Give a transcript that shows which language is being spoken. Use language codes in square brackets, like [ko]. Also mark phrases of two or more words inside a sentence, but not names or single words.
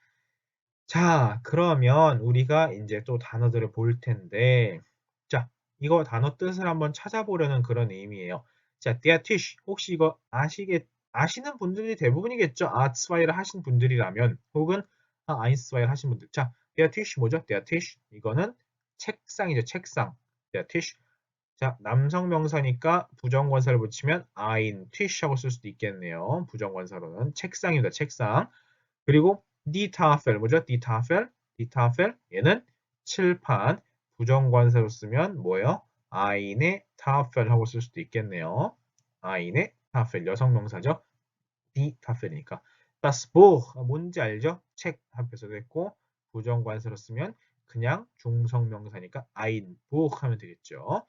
[ko] 자, 그러면 우리가 이제 또 단어들을 볼 텐데, 자, 이거 단어 뜻을 한번 찾아보려는 그런 의미예요. 자, [de] der Tisch [ko] 혹시 이거 아시는 분들이 대부분이겠죠. 아츠와이를 하신 분들이라면 혹은 아인스와이를 하신 분들. 자, [de] der Tisch [ko] 뭐죠? [de] der Tisch [ko] 이거는 책상이죠. 책상. [de] der Tisch. [ko] 자, 남성 명사니까 부정관사를 붙이면 [de] ein Tisch [ko] 하고 쓸 수도 있겠네요. 부정관사로는 책상입니다. 책상. 그리고 [de] die Tafel [ko] 뭐죠? [de] die Tafel, die Tafel [ko] 얘는 칠판 부정관사로 쓰면 뭐예요? [de] eine Tafel [ko] 하고 쓸 수도 있겠네요. [de] eine Tafel [ko] 여성 명사죠. [de] die Tafel [ko] 이니까. [de] das Buch [ko] 뭔지 알죠? 책 앞에서도 했고 부정관사로 쓰면 그냥 중성 명사니까 [de] ein Buch [ko] 하면 되겠죠.